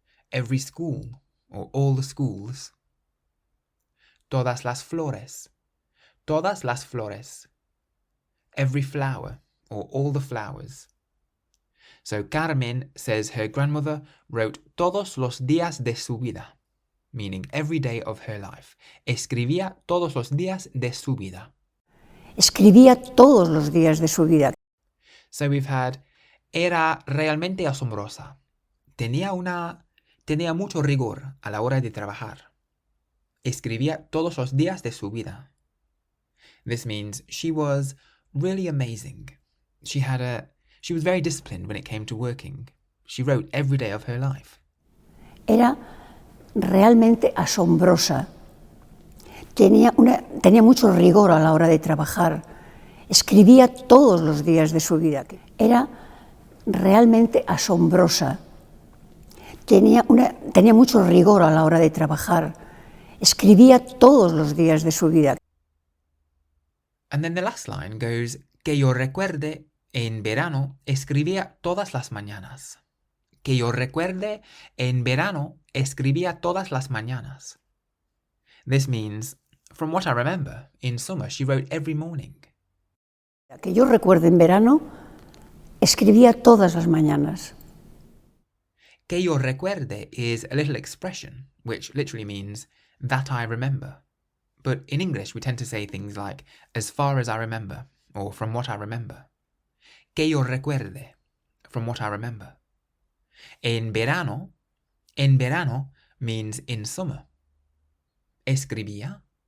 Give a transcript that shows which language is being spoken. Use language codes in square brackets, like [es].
[en] Every school, or all the schools. [es] Todas las flores. Todas las flores. [en] Every flower, or all the flowers. So Carmen says her grandmother wrote [es] todos los días de su vida, [en] meaning every day of her life. [es] Escribía todos los días de su vida. Escribía todos los días de su vida. [en] So we've had [es] era realmente asombrosa. Tenía mucho rigor a la hora de trabajar. Escribía todos los días de su vida. [en] This means she was really amazing. She was very disciplined when it came to working. She wrote every day of her life. [es] Era realmente asombrosa. Tenía mucho rigor a la hora de trabajar. Escribía todos los días de su vida. Era realmente asombrosa. Tenía mucho rigor a la hora de trabajar. Escribía todos los días de su vida. [en] And then the last line goes, [es] que yo recuerde, en verano escribía todas las mañanas. Que yo recuerde, en verano escribía todas las mañanas. [en] This means, from what I remember, in summer she wrote every morning. [es] Que yo recuerde, en verano escribía todas las mañanas. Que yo recuerde [en] is a little expression, which literally means that I remember. But in English we tend to say things like, as far as I remember, or from what I remember. [es] Que yo recuerde, [en] from what I remember. [es] En verano [en] means in summer. [es] Escribía